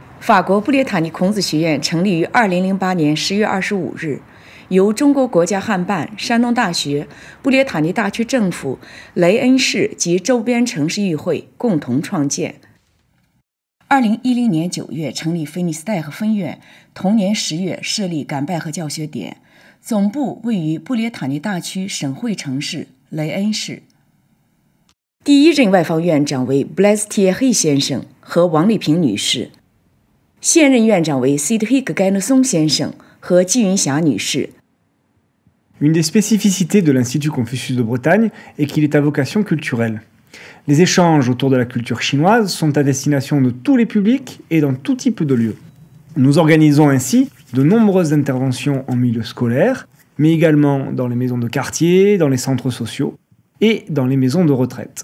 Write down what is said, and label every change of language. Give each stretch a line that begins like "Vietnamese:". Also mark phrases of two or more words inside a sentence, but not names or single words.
Chinese: 法国布列塔尼孔子学院成立于2008年10月25日，由中国国家汉办、山东大学、布列塔尼大区政府、雷恩市及周边城市议会共同创建。2010年9月成立菲尼斯戴河分院，同年10月设立甘拜河教学点，总部位于布列塔尼大区省会城市雷恩市。第一任外方院长为布莱斯提耶黑先生和王丽萍女士，现任院长为西德黑格盖诺松先生和季云霞女士。
French: Une des spécificités de l'Institut Confucius de Bretagne est qu'il est à vocation culturelle. Les échanges autour de la culture chinoise sont à destination de tous les publics et dans tout type de lieux. Nous organisons ainsi de nombreuses interventions en milieu scolaire, mais également dans les maisons de quartier, dans les centres sociaux et dans les maisons de retraite.